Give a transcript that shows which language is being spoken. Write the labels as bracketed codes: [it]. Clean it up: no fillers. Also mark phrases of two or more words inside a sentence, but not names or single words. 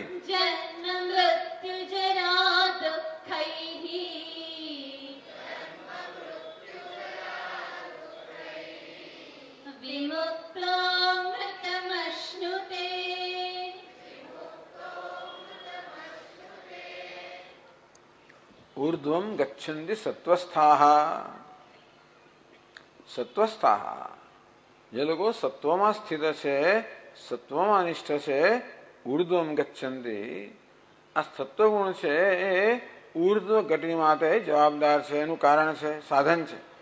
[sa] जन्म मृत्युजरा दुःखैः विमुक्तो मृतमश्नुते ऊर्ध्वं गच्छन्ति सत्वस्थाः સત્વસ્થાહ [gu] જે લોકો સત્વમાં સ્થિત છે સત્વમાં નિષ્ઠ છે [sa] ઉર્ધ્વમ ગચ્છન્તિ [gu] આ સત્વગુણ છે એ ઉર્ધ્વ ગતિ માટે જવાબદાર છે એનું કારણ છે સાધન છે